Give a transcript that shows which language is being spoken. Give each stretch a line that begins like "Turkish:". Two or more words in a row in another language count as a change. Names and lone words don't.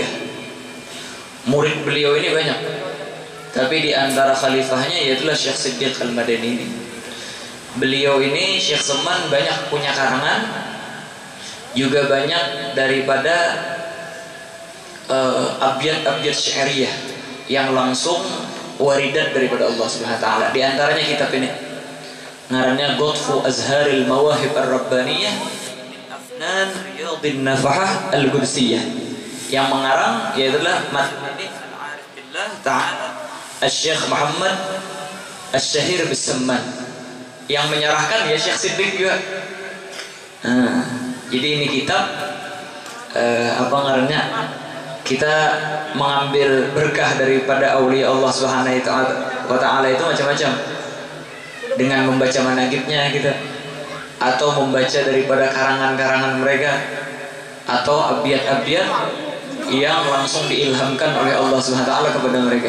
Indonesian: Murid beliau ini banyak, tapi di antara khalifahnya yaitulah Syekh Siddiq Al-Madani ini. Beliau ini Syekh Salman banyak punya karangan, juga banyak daripada abjad-abjad syairiyah yang langsung waridat daripada Allah
Arabic: سبحانه وتعالى.
Indonesian: Di antaranya kitab ini ngarannya Ghadfu Azharil Mawahib Ar-Rabbaniyah min Afnan Riyadin Nafahah Al-Qudsiyah, yang mengarang yaitulah Madhani Al-Arif Billah Ta'ala Al-Syekh Muhammad Al-Syahir Bis-Samman, yang menyerahkan ya Syekh Siddiq juga. Jadi ini kitab apa ngarannya, kita mengambil berkah daripada
Arabic: أولياء الله سبحانه وتعالى
Indonesian: itu macam-macam, dengan membaca manaqibnya kita, atau membaca daripada karangan-karangan mereka, atau abiyat-abiyat yang langsung diilhamkan oleh Allah
Arabic: سبحانه وتعالى
Indonesian: kepada mereka.